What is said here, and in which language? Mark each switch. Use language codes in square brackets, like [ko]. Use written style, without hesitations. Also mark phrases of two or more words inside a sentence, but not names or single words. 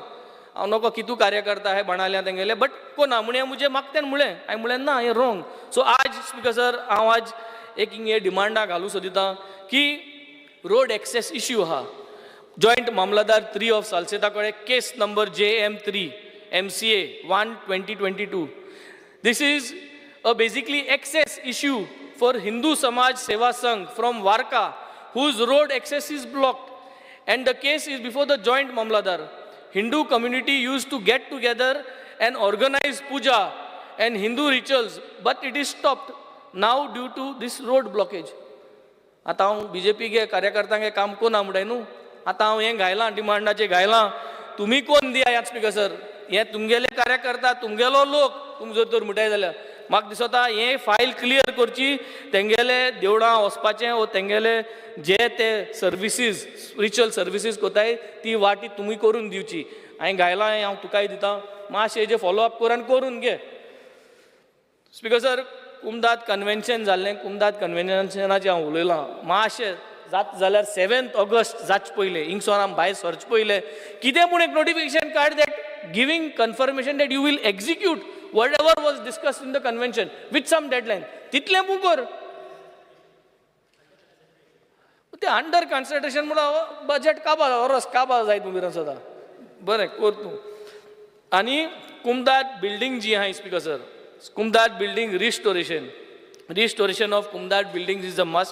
[kok] हांव नोको कितू कार्यकर्ता आहाय बाणाल्या तेंगेले, बट कोना म्हणे मुजे मागतें म्हळें. हांवें म्हळें ना, हें रॉंग. सो आज स्पीकर सर, हांव आज एक हिंगे डिमांडा घालूं सोदिता की [en] road access issue [kok] आहा. जॉइंट मामलादार 3 ऑफ सालसेता कडेन केस नंबर JM3 MCA 1/2022. [en] This is a basically access issue for Hindu Samaj Seva Sangh from Warka, whose road access is blocked, and the case is before the joint mamladar. Hindu community used to get together and organize puja and Hindu rituals, but it is stopped now due to this road blockage. [kok] आता हांव BJP गे कार्यकर्त्यांगे काम कोना म्हणटाय न्हू. आता हांव हें घायलां, डिमांडाचें घायलां, तुमी कोण दिया स्पीकर सर. हें तुमगेले कार्यकर्ता, तुमगेलो लोक, तुमी जर तर म्हणटाय जाल्यार म्हाका दिसता हें [en] file clear [kok] करची. तेंगेले देवळां वचपाचें वो तेंगेले जे ते सर्विसीस, [en] spiritual services [kok] कोताय ती वाटी तुमी करून दिवची. हांवें घायलां, हांव तुकाय दितां, मातशें हेजें फॉलोअप कर आनी करून घे. स्पीकर सर, कुमदाद कन्वेन्शन जाल्लें, कुमदाद कन्वेन्शनाचें हांव उलयलां. मातशें जात जाल्यार 7 ऑगस्ट जाचे पयलें हिंगसोन आमी भायर सरचे पयलें कितें पूण एक नोटिफिकेशन काड [en] that giving confirmation that you will execute whatever was discussed in the convention with some deadline. [kok] तितलें पूण कर. ते [en] under consideration [kok] म्हणून बजेट काबार वरस काबार जाय तुमी सदां. बरें कर तूं. आनी कुमदाद बिल्डींग जी आहाय स्पीकर सर, कुमदाद बिल्डींग [en] restoration of Kumdad building is a must.